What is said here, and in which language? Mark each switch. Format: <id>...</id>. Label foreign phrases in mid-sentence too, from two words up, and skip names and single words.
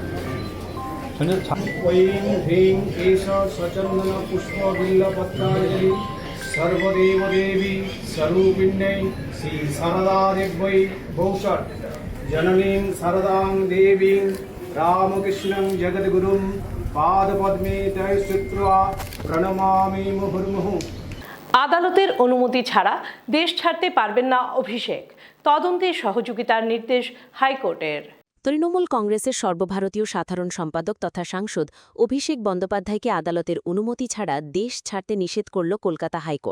<sa>ऐं ह्रीं एष स्वचन्दन पुष्प बिल्लपत्राञ्जलि सर्वदेव देवी स्वरूपिण्यै श्री शारदादेव्यै भूषट् जननीं शारदां देवीं रामकृष्णं जगद्गुरुं पादपद्मे तै श्रुत्वा प्रणमामि मुहुर्मुहुः।</sa> <bn>আদালতের অনুমতি ছাড়া দেশ ছাড়তে পারবেন না অভিষেক, তদন্তে সহযোগিতার নির্দেশ হাইকোর্টের। তৃণমূল কংগ্রেসের সর্বভারতীয় সাধারণ সম্পাদক তথা সাংসদ অভিষেক বন্দ্যোপাধ্যায়কে আদালতের অনুমতি ছাড়া দেশ ছাড়তে নিষেধ করল কলকাতা হাইকোর্ট।</bn>